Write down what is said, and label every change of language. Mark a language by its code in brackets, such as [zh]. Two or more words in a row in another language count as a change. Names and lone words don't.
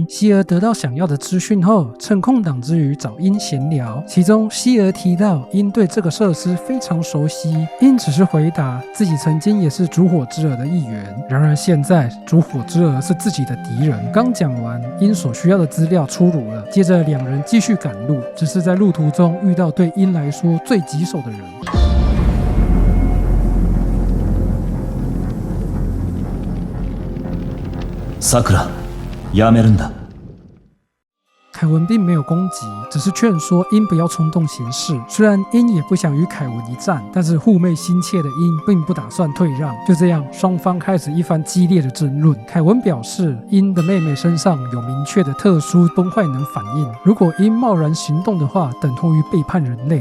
[zh] 希尔得到想要的资讯后，趁空档之余找鹰闲聊，其中希尔提到鹰对这个设施非常熟悉，鹰只是回答自己曾经也是烛火之蛾的一员，然而现在烛火之蛾是自己的敌人。刚讲完，鹰所需要的资料出炉了，接着2人继续赶路，只是在路途中遇到对鹰来说最棘手的人。 [ja] さくら、やめるんだ。 [zh] 凯文并没有攻击，只是劝说鹰不要冲动行事。虽然鹰也不想与凯文一战，但是护妹心切的鹰并不打算退让。就这样，双方开始一番激烈的争论。凯文表示，鹰的妹妹身上有明确的特殊崩坏能反应，如果鹰贸然行动的话，等同于背叛人类。